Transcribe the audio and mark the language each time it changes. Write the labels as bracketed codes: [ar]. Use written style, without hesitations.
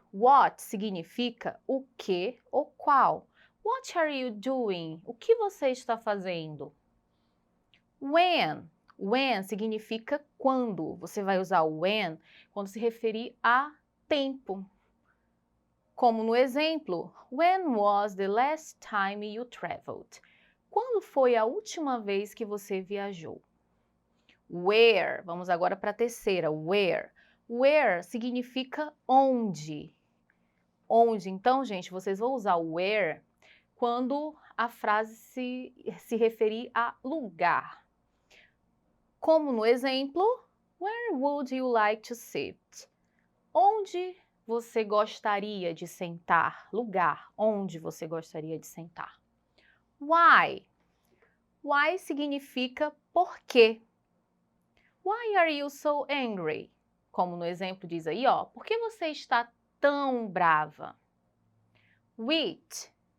[pt] What significa o que ou qual. [en] What are you doing? [pt] O que você está fazendo? [en] When. [pt] When significa quando. Você vai usar o when quando se referir a tempo. Como no exemplo, [en] when was the last time you traveled? [pt] Quando foi a última vez que você viajou? Where, vamos agora para a terceira, where. Where significa onde. Onde, então, gente, vocês vão usar o where quando a frase se referir a lugar. Como no exemplo, [en] where would you like to sit? [pt] Onde você gostaria de sentar? Lugar, onde você gostaria de sentar? Why. [en] Why [pt] significa por quê. [en] Why are you so angry? [pt] Como no exemplo diz aí, ó, por que você está tão brava? Which.